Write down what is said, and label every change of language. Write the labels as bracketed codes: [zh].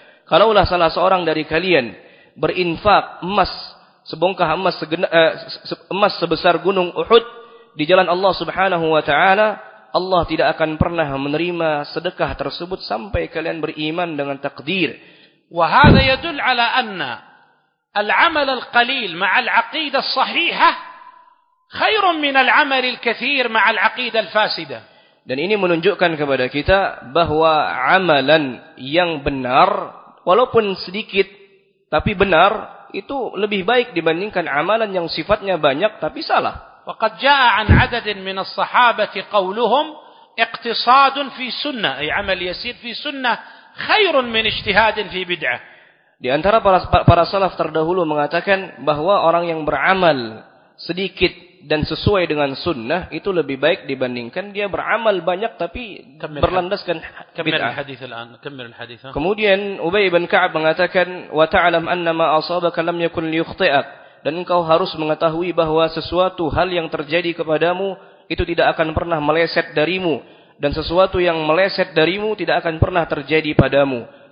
[id] Kalaulah salah seorang dari kalian berinfak emas, sebongkah emas sebesar gunung Uhud di jalan Allah Subhanahu wa taala, Allah tidak akan pernah menerima sedekah tersebut sampai kalian beriman dengan takdir. [ar] وهذا يدل على أن العمل القليل مع العقيدة الصحيحة خير من العمل الكثير مع العقيدة الفاسدة. [id] Dan ini menunjukkan kepada kita bahwa amalan yang benar walaupun sedikit tapi benar itu lebih baik dibandingkan amalan yang sifatnya banyak tapi salah. [ar] وقد جاء عن عدد من الصحابة قولهم اقتصاد في سنة أي عمل يسير في سنة khairun min ijtihadin fi bid'ah. [id] Di antara para salaf terdahulu mengatakan bahwa orang yang beramal sedikit dan sesuai dengan sunnah itu lebih baik dibandingkan dia beramal banyak tapi berlandaskan bid'ah. Kemudian Ubay bin Ka'ab mengatakan [ar] wa ta'lam anna ma asabaka lam yakun liyukhti'ak, [id] dan engkau harus mengetahui bahwa sesuatu hal yang terjadi kepadamu itu tidak akan pernah meleset darimu, dan sesuatu yang meleset darimu tidak akan pernah terjadi padamu.